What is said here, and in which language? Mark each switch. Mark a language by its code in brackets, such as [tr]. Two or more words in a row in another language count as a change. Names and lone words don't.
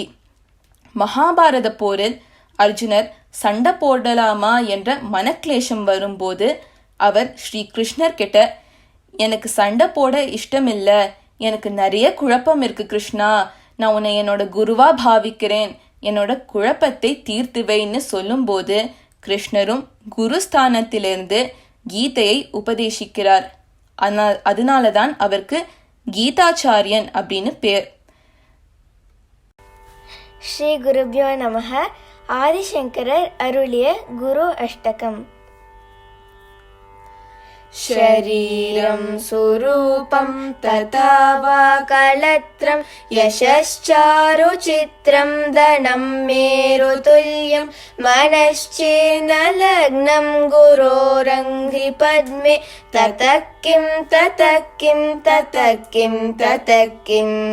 [ta] மகாபாரத போரில் அர்ஜுனர் சண்டை போடலாமா என்ற மனக்லேஷம் வரும்போது அவர் ஸ்ரீ கிருஷ்ணர் கிட்ட, எனக்கு சண்டை போட இஷ்டமில்ல, எனக்கு நிறைய குழப்பம் இருக்கு கிருஷ்ணா, நான் உன்னை என்னோட குருவா பாவிக்கிறேன், என்னோட குழப்பத்தை தீர்த்து வைன்னு சொல்லும்போது கிருஷ்ணரும் குருஸ்தானத்திலிருந்து கீதையை உபதேசிக்கிறார். அதனாலதான் அவருக்கு கீதாச்சாரியன் அப்படின்னு பேர். [sa] श्री गुरुभ्यो नमः. [ta] ஆதிசங்கரர் அருளிய குரு அஷ்டகம். [sa] शरीरं सुरूपं तथा वा कलत्रं यशश्चारुचित्रं धनं मेरुतुल्यं मनश्चेन्न लग्नं गुरोरङ्घ्रिपद्मे ततः किं ततः किं ततः किं ततः किम्